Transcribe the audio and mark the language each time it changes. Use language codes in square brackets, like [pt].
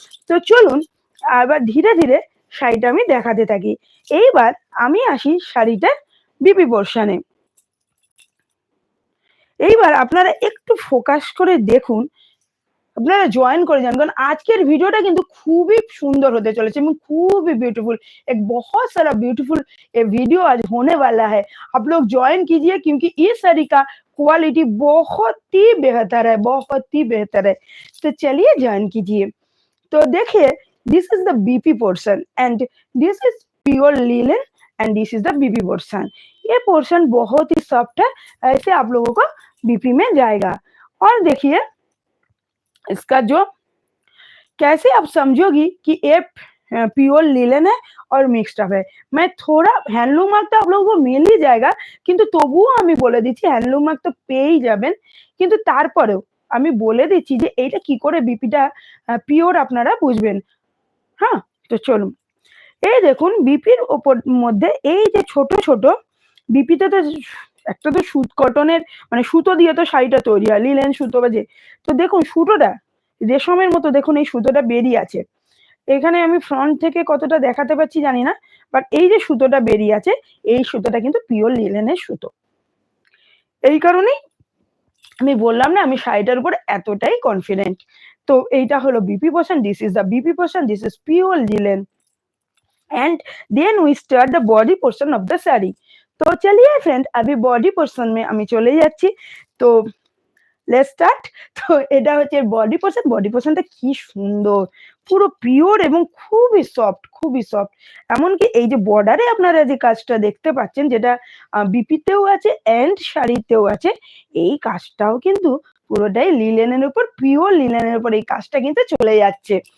[bn] তো চলুন আবার ধীরে ধীরে শাড়িটা আমি দেখাতে থাকি। এইবার আমি আসি শাড়িটার বিপি পোর্শনে। এইবার আপনারা একটু ফোকাস করে দেখুন, আপনারা জয়েন করে যান, কারণ আজকের ভিডিওটা কিন্তু খুবই সুন্দর হতে চলেছে এবং খুবই ब्यूटीफुल। [hi] एक बहुत सारा ब्यूटीफुल वीडियो आज होने वाला है। आप लोग ज्वाइन कीजिए क्योंकि इस साड़ी का क्वालिटी बहुत ही बेहतर है, बहुत ही बेहतर है। तो चलिए ज्वाइन कीजिए। तो देखिए [en] This is the BP portion and this is pure linen and this is the BP portion. [hi] ये पोर्शन बहुत ही सॉफ्ट है, ऐसे आप लोगों को बीपी में जाएगा। और देखिए इसका जो कैसे आप समझोगी कि ये प्योर लिलेन है और मिक्सड अप है। मैं थोड़ा [bn] হ্যান্ডলুম মার্কটা [hi] आप लोगों को मिल ही जाएगा, [bn] কিন্তু তবুও আমি বলে দিচ্ছি হ্যান্ডলুম মার্ক তো পেয়েই যাবেন, কিন্তু তারপরেও আমি বলে দিচ্ছি যে এইটা কি করে বিপিটা পিওর আপনারা বুঝবেন। হ্যাঁ, তো চলুন। এই দেখুন বিপির ওপর মধ্যে এই যে ছোট ছোট বিপিতে তো একটা তো সুত কটনের মানে সুতো দিয়ে তো শাড়িটা তৈরি হয়, লিলেন সুতো বা যে, তো দেখুন সুতোটা রেশমের মতো, দেখুন এই সুতোটা বেরিয়ে আছে। এখানে আমি ফ্রন্ট থেকে কতটা দেখাতে পাচ্ছি জানি না, বাট এই যে সুতোটা বেরিয়ে আছে এই সুতোটা কিন্তু পিওর লিলেনের সুতো। এই কারণেই আমি বললাম না আমি শাড়িটার উপর এতটাই কনফিডেন্ট। তো এইটা হলো [en] BP portion, this is the BP portion, this is pure linen and then we start the body portion of the sari. [hi] तो चलिए फ्रेंड अभी बॉडी पोर्शन में [bn] আমি চলে যাচ্ছি। [en] তো let's start. [bn] তো এটা হচ্ছে বডি পোর্শন, বডি পোর্শনটা কি সুন্দর, পুরো পিওর এবং খুবই সফট, খুবই সফট। এমনকি এই যে বর্ডারে আপনারা যে কাজটা দেখতে পাচ্ছেন যেটা বিপিতেও আছে এন্ড শাড়িতেও আছে, এই কাজটাও কিন্তু পুরোটাই লিলেনের উপর, পিওর লিলেনের উপর এই কাজটা কিন্তু চলে যাচ্ছে।